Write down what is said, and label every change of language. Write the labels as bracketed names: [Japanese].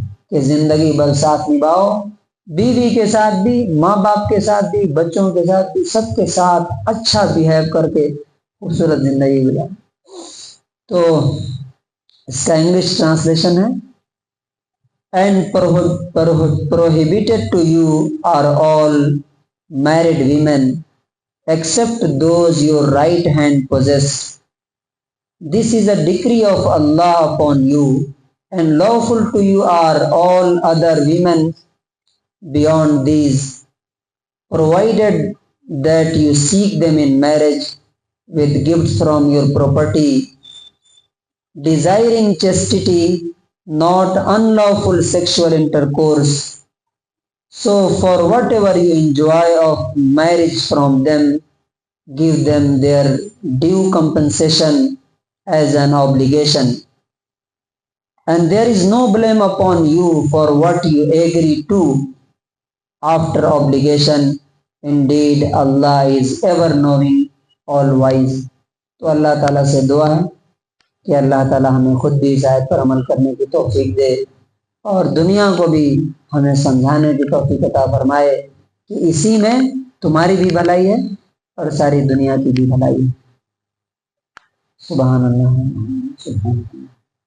[Urdu] کہ زندگی بھر ساتھ نبھاؤ، بیوی کے ساتھ بھی، ماں باپ کے ساتھ بھی، بچوں کے ساتھ بھی، سب کے ساتھ اچھا بہیو کر کے خوبصورت زندگی گزارو۔ تو اس کا انگلش ٹرانسلیشن ہے [English] and prohibited to you are all married women except those your right hand possess. This is a decree of Allah upon you, and lawful to you are all other women beyond these, provided that you seek them in marriage with gifts from your property, desiring chastity, not unlawful sexual intercourse. So for whatever you enjoy of marriage from them, give them their due compensation as an obligation. And there is no blame upon you for what you agree to after obligation. Indeed, Allah is ever knowing, all wise. [Urdu] تو اللہ تعالیٰ سے دعا ہے کہ اللہ تعالیٰ ہمیں خود بھی اس آیت پر عمل کرنے کی توفیق دے، اور دنیا کو بھی ہمیں سمجھانے کی توفیق عطا فرمائے کہ اسی میں تمہاری بھی بھلائی ہے اور ساری دنیا کی بھی بھلائی ہے۔ سبحان اللہ، سبحان اللہ۔